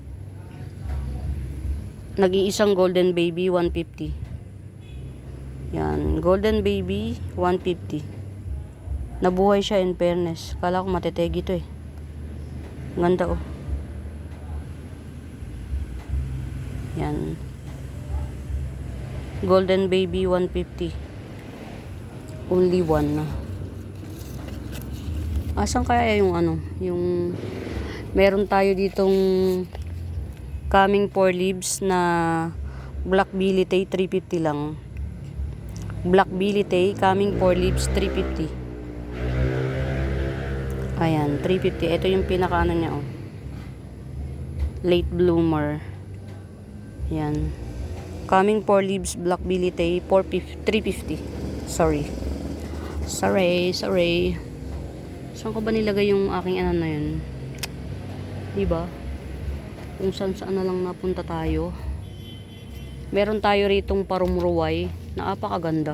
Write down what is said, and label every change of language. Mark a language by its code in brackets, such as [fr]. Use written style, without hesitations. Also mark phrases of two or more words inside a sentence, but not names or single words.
[tl] Nag-iisang golden baby, 150. Yan. Golden baby, 150. Nabuhay siya [en] in fairness. [tl] Kala ko matetegi to eh. Ganda oh. Yan. Golden baby, 150. [en] Only one. [tl] Asan kaya yung ano? Yung meron tayo ditong [en] coming 4 leaves [tl] na black billy-tay, 350 lang. [en] Black billy-tay, coming 4 leaves, 350. [tl] Ayan, 350. Ito yung pinaka ano niya oh. [en] Late bloomer. Yan. Coming 4 leaves, black billy-tay, 350. [tl] Sorry. Saan ko ba nilagay yung aking ano na yun? Diba? Kung saan na lang napunta tayo. Meron tayo ritong parumruway na apakaganda.